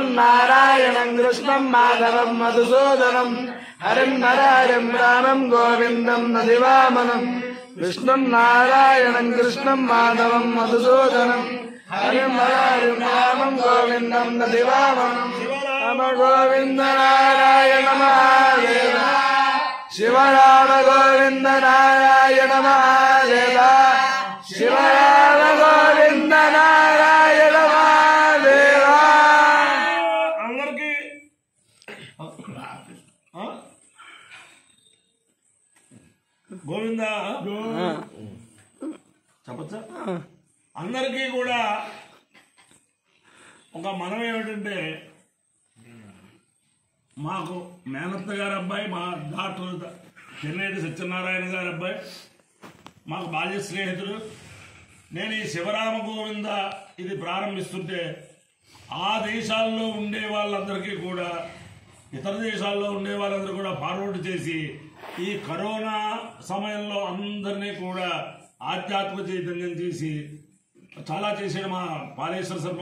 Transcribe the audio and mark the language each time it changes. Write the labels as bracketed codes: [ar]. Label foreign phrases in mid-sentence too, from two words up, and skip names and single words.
[sa] नारायणं कृष्णं माधवं मधुसूदनं हरिं नरहरिं रामं गोविन्दं दधिवामनं विष्णुं नारायणं कृष्णं माधवं मधुसूदनं हरिं नरहरिं रामं गोविन्दं दधिवामनं नम गोविंद नारायण महादेव शिव राम गोविंद नारायण महादेव शिव राम गोविंद नारायण महादेव अंदर गोविंद [te] చెప్పచ్చా అందరికీ కూడా ఒక మనం ఏమిటంటే మాకు మేనత్త గారి అబ్బాయి మా డాక్టర్ చెన్నేటి సత్యనారాయణ గారి అబ్బాయి మాకు బాల్య స్నేహితుడు నేను ఈ శివరామ గోవింద ఇది ప్రారంభిస్తుంటే ఆ దేశాల్లో ఉండే వాళ్ళందరికీ కూడా ఇతర దేశాల్లో ఉండే వాళ్ళందరూ కూడా ఫార్వర్డ్ చేసి ఈ కరోనా సమయంలో అందరినీ కూడా ఆధ్యాత్మిక చైతన్యం చేసి చాలా చేసాడు మా పాలేశ్వర శర్మ.